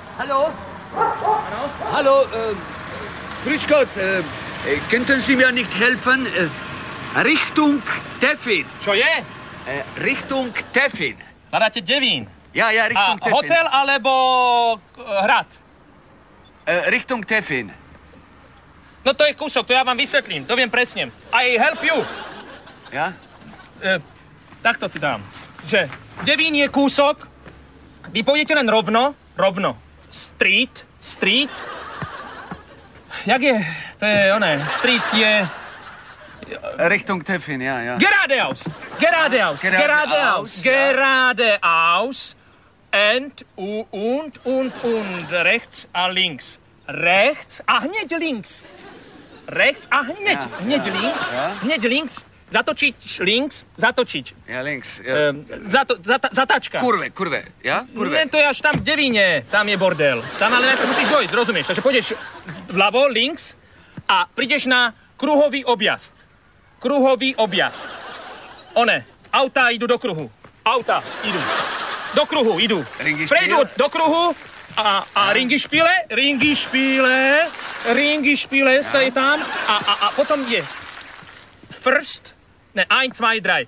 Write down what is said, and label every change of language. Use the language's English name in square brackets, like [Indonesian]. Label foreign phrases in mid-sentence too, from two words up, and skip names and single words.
[German] Hallo? Hallo, grüß Gott, könnten Sie mir nicht helfen? Richtung Tefin. [Slovak] Čo je? [German] Richtung Tefin. [Slovak] Hľadáte Devín. [German] Ja, Richtung Tefin. [Slovak] Hotel alebo hrad? [German] Richtung Tefin. [Slovak] No to je kúsok, to ja vám vysvetlím, to viem presne. [English] I help you. [German] Ja? [Slovak] Takto si dám. Že Devín je kúsok, vy pôjdete len rovno. Street. Jak je? To je oné. Street je... [German] Richtung Tefin, ja. Geradeaus. Und rechts a links. [Slovak] Rechts a hneď links. Hneď links. Zatočiť links, zatočiť. [German] Ja, links. [Slovak] Ja. Zatačka. [German] Kurve, ja? Kurve. [Slovak] Nie, to je až tam v Devíne, tam je bordel. Tam ale najprv musíš dojsť, rozumieš? Takže pôjdeš vľavo, links a prídeš na kruhový objazd. Autá idú do kruhu. Do kruhu idú. Prejdú do kruhu a ringišpile sa je tam a potom je first, ne, 1, 2, 3.